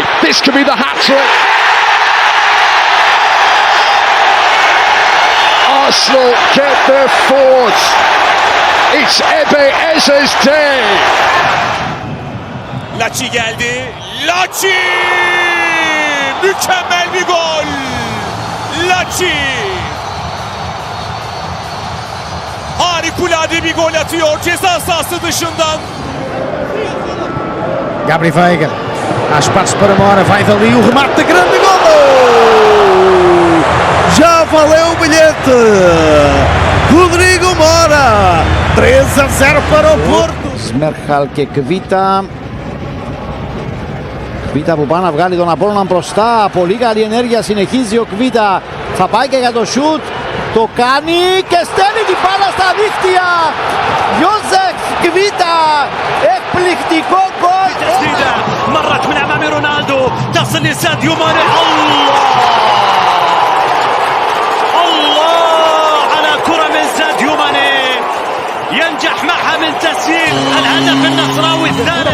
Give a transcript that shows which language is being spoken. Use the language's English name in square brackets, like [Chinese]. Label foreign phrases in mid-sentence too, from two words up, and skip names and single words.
[English] This could be the hat-trick. Arsenal get their fourth. It's Ebeyeze's day. [Turkish] Laci geldi. Laci! Mükemmel bir gol. Laci! Harikulade bir gol atıyor ceza sahası dışından. [Portuguese] Gabri Veiga, há espaço para Mora, vai dali o remate de grande golo! Já valeu o bilhete! Rodrigo Mora, 3-0 para o Porto! [Greek] Σμέρχαλ και Κβίτα. Κβίτα που πάνε να βγάλει τον Απόλλωνα μπροστά. Πολύ καλή ενέργεια, συνεχίζει ο Κβίτα. Θα πάει και για το σουτ. Το κάνει και στέλνει την μπάλα στα δίχτυα. Γιώζεφ Κβίτα. Εκπληκτικό γκολ. [Arabic] تسديدة مرت من أمام رونالدو تصل لساديو ماني. الله على كرة من ساديو ماني ينجح معها من تسجيل الهدف النصراوي الثالث.